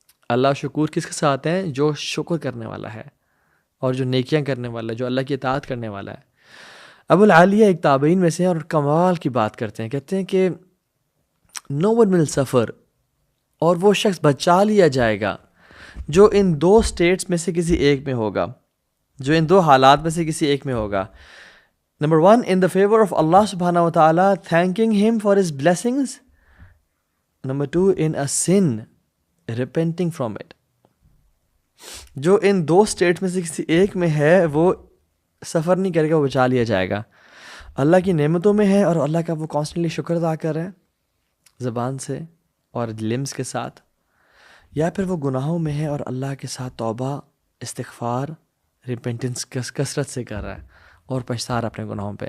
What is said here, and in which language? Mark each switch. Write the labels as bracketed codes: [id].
[ur] اللہ شکور کس کے ساتھ ہیں؟ جو شکر کرنے والا ہے اور جو نیکیاں کرنے والا ہے، جو اللہ کی اطاعت کرنے والا ہے. ابو العالیہ ایک تابعین میں سے ہیں اور کمال کی بات کرتے ہیں. کہتے ہیں کہ [en] no one will suffer, [ur] اور وہ شخص بچا لیا جائے گا جو ان دو اسٹیٹس میں سے کسی ایک میں ہوگا، جو ان دو حالات میں سے کسی ایک میں ہوگا. [en] Number 1 in the favor of Allah subhanahu wa ta'ala, thanking him for his blessings. Number 2 in a sin, repenting from it. [ur] جو ان دو اسٹیٹ میں سے کسی ایک میں ہے وہ سفر نہیں کرے گا، وہ بچا لیا جائے گا. اللہ کی نعمتوں میں ہے اور اللہ کا وہ کانسٹنٹلی شکر ادا کر رہا ہے زبان سے اور لمز کے ساتھ، یا پھر وہ گناہوں میں ہے اور اللہ کے ساتھ توبہ، استغفار، ریپینٹنس کثرت سے کر رہا ہے اور پچھتا رہا اپنے گناہوں پہ.